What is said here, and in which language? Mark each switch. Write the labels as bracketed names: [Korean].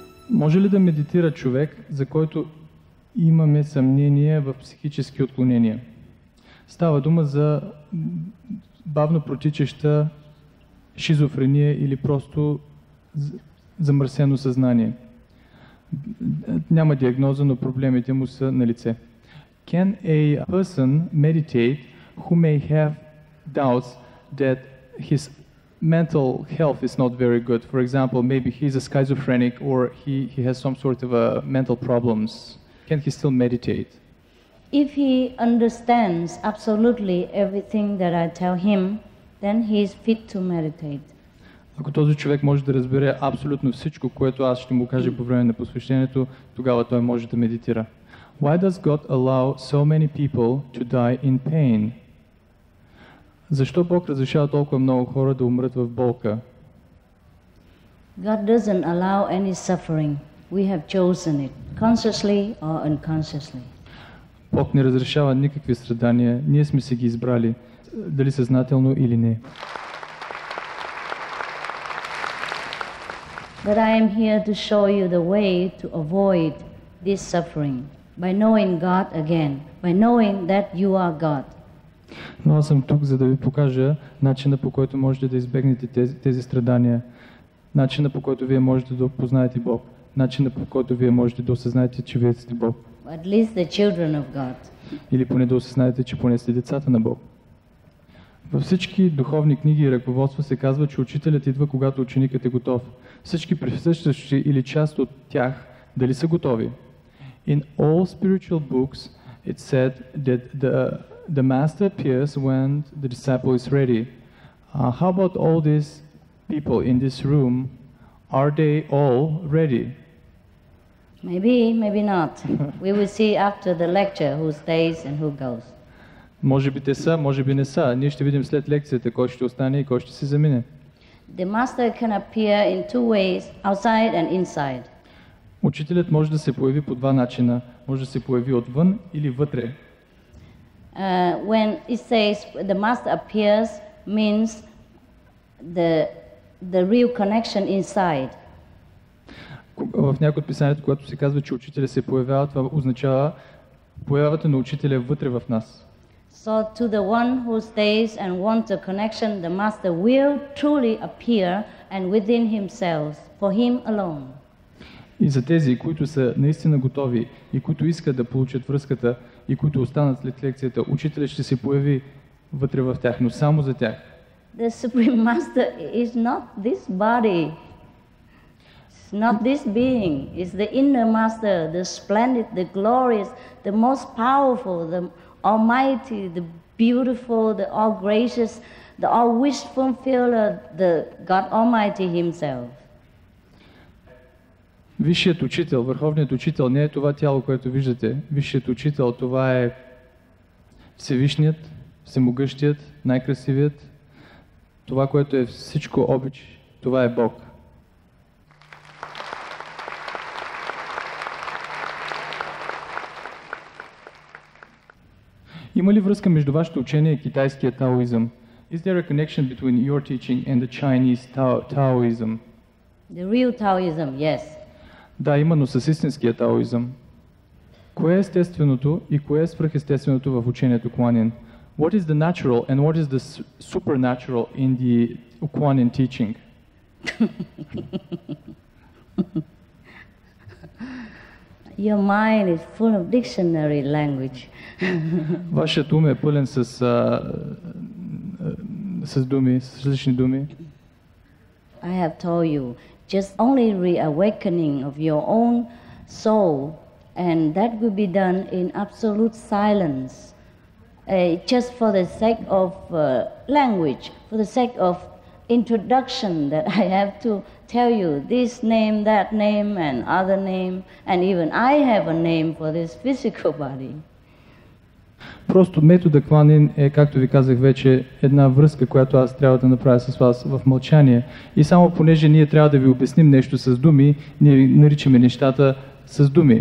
[Bulgarian] Може ли да медитира човек, за който имаме съмнение в психически отклонения? Става дума за бавно протичаща шизофрения или просто замърсено съзнание. Няма диагноза, но проблемите му са на лице. [English] Can a person meditate who may have doubts that his mental health is not very good. For example, maybe he's a schizophrenic or he has some sort of mental problems. Can he still meditate? If he understands absolutely everything that I tell him, then he is fit to meditate. [Bulgarian] Ако този човек може да разбере абсолютно всичко, което аз ще му кажа по време на посвещението, тогава той може да медитира. [English] Why does God allow so many people to die in pain? [Bulgarian] Защо Бог разрешава толкова много хора да умрат в болка? [English] God doesn't allow any suffering. We have chosen it, consciously or unconsciously. [Bulgarian] Бог не разрешава никакви страдания, ние сме се ги избрали, дали съзнателно или не. [English] But I am here to show you the way to avoid this suffering by knowing God again, by knowing that you are God. [Bulgarian] Но аз съм тук, за да ви покажа начина, по който можете да избегнете тези страдания, начина, по който вие можете да познаете Бог, начина, по който вие можете да осъзнаете, че вие сте Бог. [English] At least the children of God. [Bulgarian] Или поне да осъзнаете, че поне сте децата на Бог. Във всички духовни книги и ръководства се казва, че учителят идва, когато ученикът е готов. Всички присъстващи или част от тях дали са готови. [English] In all spiritual books it said that the master appears when the disciple is ready. How about all these people in this room? Are they all ready? Maybe, maybe not. We will see after the lecture who stays and who goes. [Bulgarian] Може би те са, може би не са. Ние ще видим след лекцията кой ще остане и кой ще се замине. [English] The master can appear in two ways, outside and inside. [Bulgarian] Учителят може да се появи по два начина. Може да се появи отвън или вътре. [English] When it says the master appears, means the real connection inside. [Bulgarian] В някои от писанието, когато се казва, че учителя се появява, това означава появата на учителя вътре в нас. [English] So to the one who stays and wants a connection, the master will truly appear and within himself, for him alone. [Bulgarian] И за тези, които са наистина готови и които искат да получат връзката и които останат след лекцията, учителят ще се появи вътре в тях, но само за тях. [English] The Supreme Master is not this body. It's not this being. It's the inner master, the splendid, the glorious, the most powerful, the almighty, the beautiful, the all gracious, the all wish fulfiller, the God Almighty Himself. [Bulgarian] Висшият учител, върховният учител не е това тяло, което виждате. Висшият учител, това е Всевишният, Всемогъщият, най-красивият. Това, което е всичко обич, това е Бог. Има ли връзка между вашето учение и китайския таоизъм? [English] Is there a connection between your teaching and the Chinese Taoism? The real Taoism, yes. [Bulgarian] Да, именно с истинския таоизъм. Кое е естественото и кое е свръхестественото в учението Kuan Yin? [English] What is the natural and what is the supernatural in the Kuan Yin teaching? Your mind is full of dictionary language. [Bulgarian] Вашият ум е пълен с думи, с различни думи. [English] I have told you, just only reawakening of your own soul, and that will be done in absolute silence, just for the sake of language, for the sake of introduction, that I have to tell you this name, that name, and other name, and even I have a name for this physical body. [Bulgarian] Просто метода Kuan Yin е, както ви казах вече, една връзка, която аз трябва да направя с вас в мълчание. И само понеже ние трябва да ви обясним нещо с думи, ние наричаме нещата с думи.